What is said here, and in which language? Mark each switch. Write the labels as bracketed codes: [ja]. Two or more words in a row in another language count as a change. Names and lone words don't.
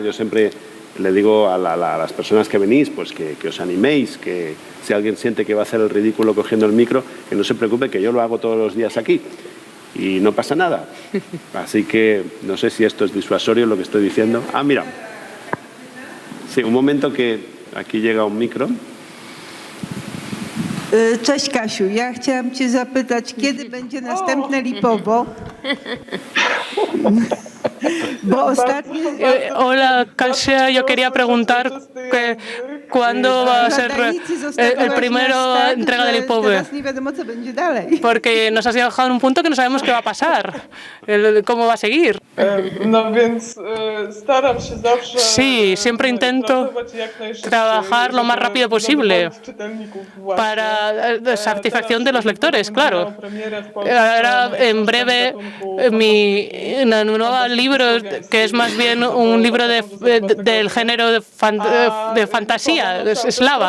[es] Yo siempre le digo a las personas que venís, pues que os animéis, que si alguien siente que va a hacer el ridículo cogiendo el micro, que no se preocupe, que yo lo hago todos los días aquí y no pasa nada. Así que no sé si esto es disuasorio lo que estoy diciendo. Ah, mira. Sí, un momento que aquí llega un micro. [pl] Cześć Kasiu, ja chciałam Cię zapytać, kiedy będzie następne Lipowo? [es] Hola, Kasia, yo quería preguntar cuándo va a ser el primero entrega de Lipovo, porque nos has dejado en un punto que no sabemos qué va a pasar, cómo va a seguir. [pl] No więc staram się zawsze [es] Sí, siempre intento trabajar lo más rápido posible para satisfacción de los lectores, claro. Ahora, en breve, mi nuevo libro, que es más bien un libro del género de fantasía, es eslava.